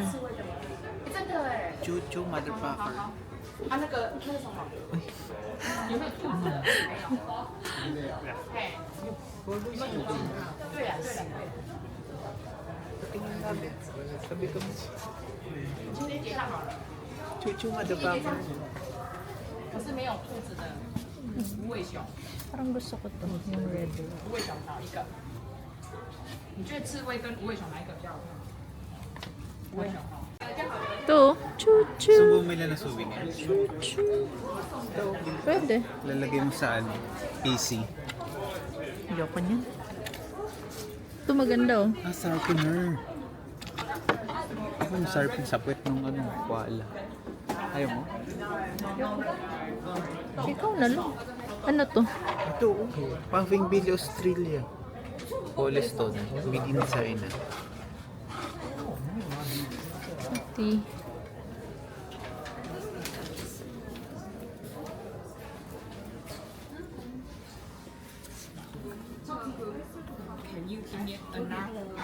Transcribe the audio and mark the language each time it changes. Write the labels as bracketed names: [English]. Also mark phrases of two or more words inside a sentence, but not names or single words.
[Filipino] Chuchu, motherfucker. Tingnan namin. Sabi ko mo. Chuchu, motherfucker. Parang gusto ko to. Yung red. [Chinese] 无尾熊哪一个？你觉得刺猬跟无尾熊哪一个比较好看？无尾熊哈。 [Filipino] Ito. Choo-choo. Gusto mo bumili ng souvenir? Choo-choo. Pwede. Lalagay mo sa ano? PC. Ayoko niyan. Ito maganda oh. Sharpener. Ako yung sharpen sa puwet ng ano, koala. Ayaw mo? Ikaw na lang. Ano to? Ito, Puffing Billy Australia. [English] Polystone, made in China. Tea. Can you give me a nap?